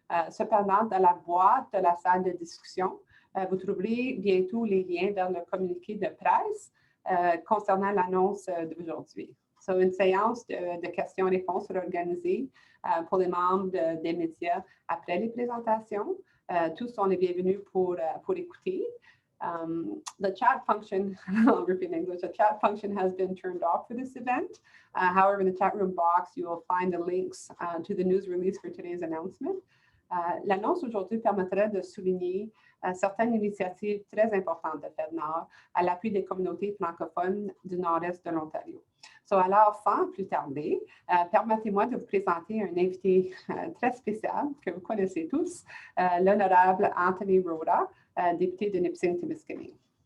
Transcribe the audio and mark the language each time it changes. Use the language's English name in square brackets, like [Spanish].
[French] Cependant, dans la boîte de la salle de discussion, vous trouverez bientôt les liens vers le communiqué de presse concernant l'annonce d'aujourd'hui. So, une séance de questions-réponses sera organisée pour les membres des médias après les présentations. Tous sont les bienvenus pour écouter. [English] The chat function, I'll repeat in English, the chat function has been turned off for this event. However, in the chat room box, you will find the links to the news release for today's announcement. [French] L'annonce aujourd'hui permettrait de souligner certaines initiatives très importantes de FedNord à l'appui des communautés francophones du nord-est de l'Ontario. So, alors, sans plus tarder, permettez-moi de vous présenter un invité très spécial que vous connaissez tous, l'honorable Anthony Rota, député de Nipissing-Témiscamingue.